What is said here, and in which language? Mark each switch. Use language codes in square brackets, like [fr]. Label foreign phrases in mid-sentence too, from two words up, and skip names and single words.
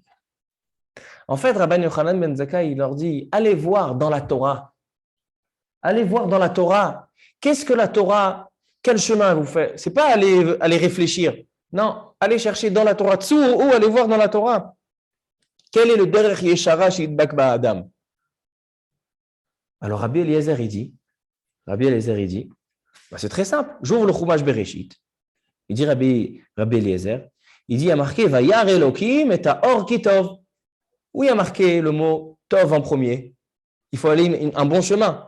[fr] En fait, Rabban Yochanan ben Zakkai, il leur dit, allez voir dans la Torah. Allez voir dans la Torah. Qu'est-ce que la Torah, quel chemin vous fait? C'est pas aller réfléchir. Non, allez chercher dans la Torah. [he] צאו וראו, [fr] allez voir dans la Torah. Quel est le [he] דרך ישרה שידבק באדם? [fr] Alors Rabbi Eliezer, il dit, c'est très simple. J'ouvre le Chumash Bereshit. Il dit Rabbi Eliezer, il dit, il y a marqué [he] וירא אלוקים את אור כי טוב. [fr] Où il y a marqué le mot Tov en premier? Il faut aller un bon chemin.